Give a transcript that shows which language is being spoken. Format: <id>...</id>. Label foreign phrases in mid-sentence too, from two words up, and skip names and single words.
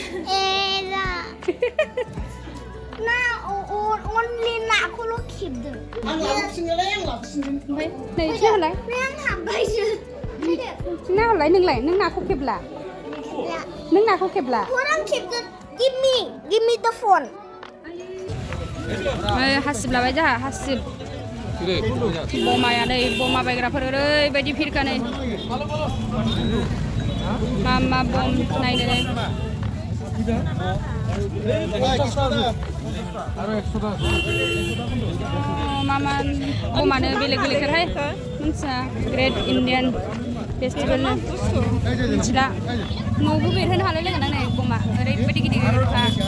<brx>ना अनलि नाखौल' खेबदों आं लाबोफिनगोनलै आं लाबोफिनगोन ओमफ्य नै थिनालाय आं हाबबायसो थिना हरलाय नोंलाय नों नाखौ खेबला नों नाखौ खेबला आं खेबदों</brx> <en>give me the phone</en> <brx>हासिब लाबाय जोंहा हासिब बमाया नै बमा बायग्राफोर ओरैबायदि भिरखा नै मा बम नायनो नै मा बमानो बेलेग बेलेगथारहाय मिन्थिया</brx> <en>great Indian festival</en> <brx>मिथिला न'आवबो बेरहोनो हालाय लायगोन आं नै बमा ओरैबायदि गिदिर गिदिरखा</brx>